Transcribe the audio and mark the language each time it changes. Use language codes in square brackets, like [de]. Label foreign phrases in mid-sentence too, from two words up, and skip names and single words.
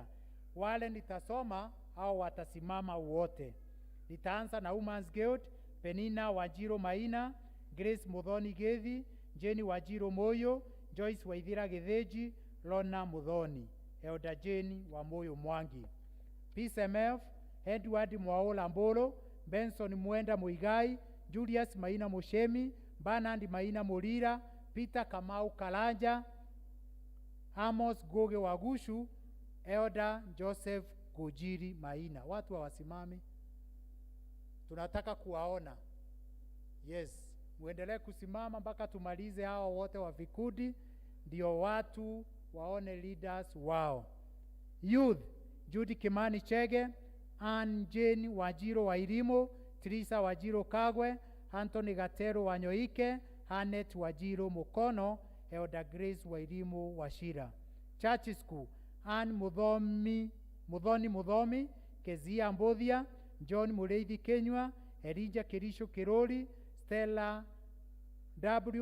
[sw] Wale nitasoma au watasimama wote. Nitaanza na Women's Guild, Penina Wajiro Maina, Grace Mudhoni Gethi, Jenny Wajiro Moyo, Joyce Waithira Getheji, Lona Mudhoni, Elder Jenny wa Moyo Mwangi. P.C.M.F, Edward Mwaola Mbolo, Benson Mwenda Muigai, Julius Maina Mushemi, Bernard Maina Mulira, Peter Kamau Kalanja, Amos Goge Wagushu, Elder Joseph Gujiri Maina. Watu wasimame. Tunataka kuwaona. Yes, muendelee kusimama mpaka tumalize hao wote wa vikundi, ndio watu waone leaders wao. Youth, Judy Kimani Chege, Ann Jane Wajiro Wairimo, Teresa Wajiro Kagwe, Anthony Gatero Wanyoike, Hanet Wajiro Mukono, Elder Grace Wairimo Washira. Church School, Ann Mudhomi, Kezia Mbodhia, John Mureithi Kenywa, Elijah Kirisho Kiroli, Stella W.